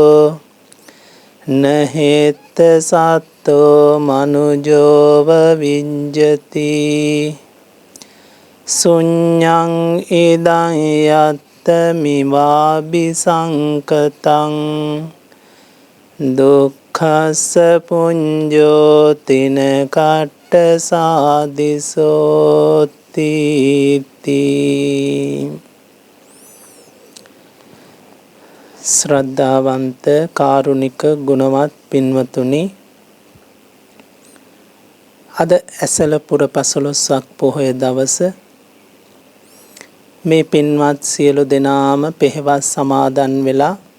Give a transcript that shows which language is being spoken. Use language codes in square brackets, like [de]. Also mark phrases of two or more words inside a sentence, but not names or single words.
[pi] न हेत्त सत्तो मनुजो विज्जति शून्यं इदं यत्तमिवाभिसङ्कतं दुःखस्य पुञ्जो तिनकट्टसादिशोऽस्ति [si] ශ්‍රද්ධාවන්ත කාරුණික ගුණවත් පින්වතුනි අද ඇසළ පුර 15ක් පොහොය දවස මේ පින්වත් සියලු දෙනාම පෙහෙවස් සමාදන් වෙලා